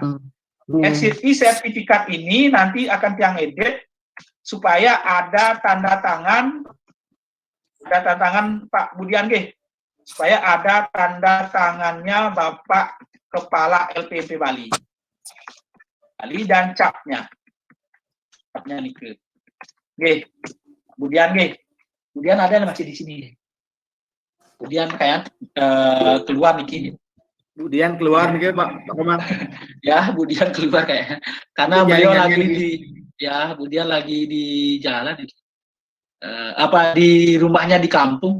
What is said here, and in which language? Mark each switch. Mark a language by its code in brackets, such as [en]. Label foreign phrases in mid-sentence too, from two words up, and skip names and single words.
[id] E-sertifikat ini nanti akan tiang edit supaya ada tanda tangan Pak Budian nggih. Supaya ada tanda tangannya Bapak Kepala LPMP Bali dan capnya nih ke. Nggih. Budian nggih. Budian ada masih di sini. Budian kayak keluar nih. Budian keluar nih Pak Komang. Ya, Budian keluar kayaknya. Karena beliau lagi Budian lagi di jalan nih. Di rumahnya di kampung.